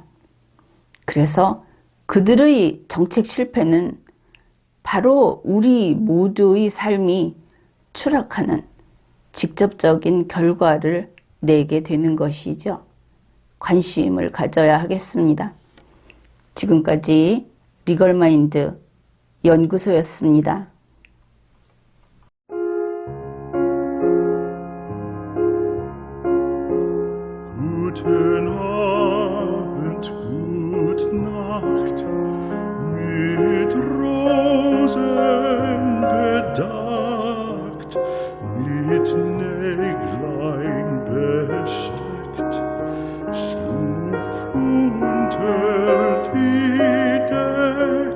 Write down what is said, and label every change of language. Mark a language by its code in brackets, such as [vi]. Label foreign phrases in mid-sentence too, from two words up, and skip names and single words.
[ko] 그래서 그들의 정책 실패는 바로 우리 모두의 삶이 추락하는 직접적인 결과를 내게 되는 것이죠. 관심을 가져야 하겠습니다. 지금까지 리걸마인드 연구소였습니다. [de] Guten Abend, gute Nacht, mit Rosen bedeckt, mit Näglein besteckt, schlupf unter die Deck.